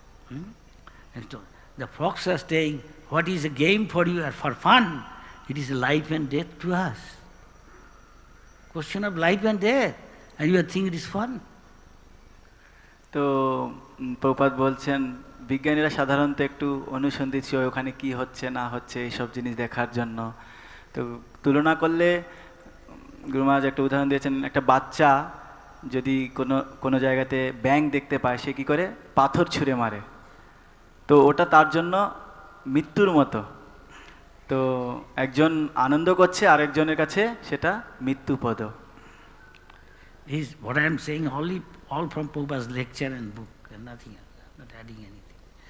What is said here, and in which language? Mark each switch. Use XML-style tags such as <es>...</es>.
<en>And so the frogs are saying, what is a game for you or for fun? It is life and death to us. Question of life and death. And you think it is fun?</en> <bn>তো প্রপাত বলছেন, বিজ্ঞানীরা সাধারণত একটু অনুসন্ধিৎসু হয় ওখানে কি হচ্ছে না হচ্ছে এইসব জিনিস দেখার জন্য। তো তুলনা করলে গুরু মহারাজ একটা উদাহরণ দিয়েছেন, একটা বাচ্চা যদি কোনো জায়গাতে ব্যাঙ দেখতে পায়, সে কী করে? পাথর ছুঁড়ে মারে। তো ওটা তার জন্য মৃত্যুর মতো। তো একজন আনন্দ করছে, আরেকজনের কাছে সেটা মৃত্যুপদ।</bn> <en>Is what I am saying all from Prabhupada's lecture and book and nothing else. I'm not adding anything.</en>